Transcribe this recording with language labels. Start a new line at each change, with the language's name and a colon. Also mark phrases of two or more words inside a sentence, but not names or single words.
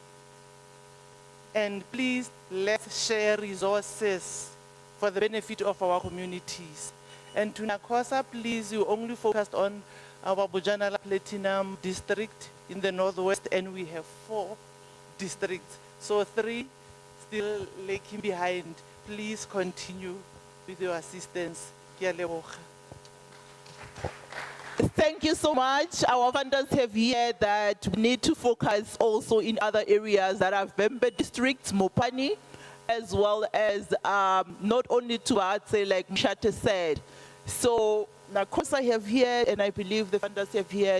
English: And please, let's share resources for the benefit of our communities. And to NACOSA, please, you only focused on our Bojanala Platinum district in the Northwest, and we have 4 districts. So 3 still lagging behind. Please continue with your assistance.
Tswana: Ke a leboga.
English: Thank you so much. Our funders have here that we need to focus also in other areas that are Vembe districts, Mopani, as well as not only to Atse, like Mshate said. So NACOSA have here, and I believe the funders have here.